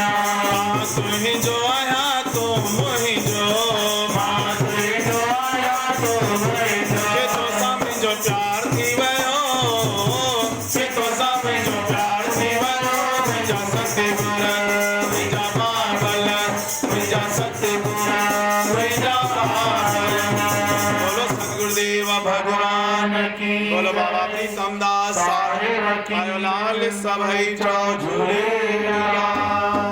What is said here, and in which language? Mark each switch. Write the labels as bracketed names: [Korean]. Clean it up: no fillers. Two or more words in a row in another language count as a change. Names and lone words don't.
[Sindhi] मां तुंहिंजो आहियां तूं मुंहिंजो, मां तुंहिंजो आहियां तूं मुंहिंजो, के तोसां मुंहिंजो प्यार थी वियो, के तोसां मुंहिंजो प्यार थी वियो। मुंहिंजा सतगुर, मुंहिंजा बाबल, मुंहिंजा सतगुर, मुंहिंजा बाबल। [Hindi] बोलो सतगुरुदेव भगवान की, बोलो बाबा प्रीतम दास साहिब की, [Sindhi] लाल सभई चाओ झूलेलाल।